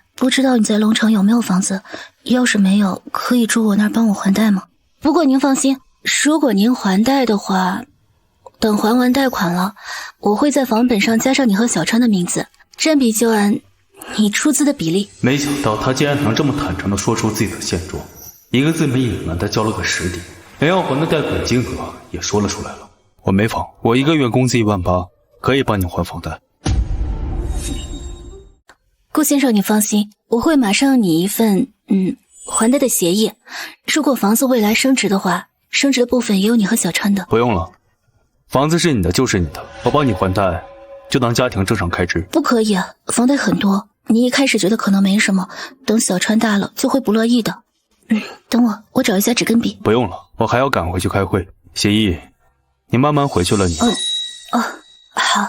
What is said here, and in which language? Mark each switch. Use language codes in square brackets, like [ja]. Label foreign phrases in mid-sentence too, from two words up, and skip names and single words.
[zh] 不知道你在龍城有沒有房子？要是沒有，可以住我那兒幫我還貸嗎？不過您放心，如果您還貸的話，等還完貸款了，我會在房本上加上你和小川的名字，佔比就按你出资的比例。没想到他竟然能这么坦誠地說出自己的现狀，一個字沒隱瞞的交了個實底，連要還的貸款金額也說了出來了。我沒房，我1個月工資18000，可以幫你還房貸。顧先生，你放心，我會馬上讓你一份還貸的協議。如果房子未來升值的話，升值的部分也有你和小川的。不用了，房子是你的就是你的，我幫你還貸，就當家庭正常開支。不可以啊，房貸很多，你一開始覺得可能沒什麼，等小川大了就會不樂意的。等我找一下紙跟筆。不用了，我還要趕回去開會。協議，你慢慢回去了你。好。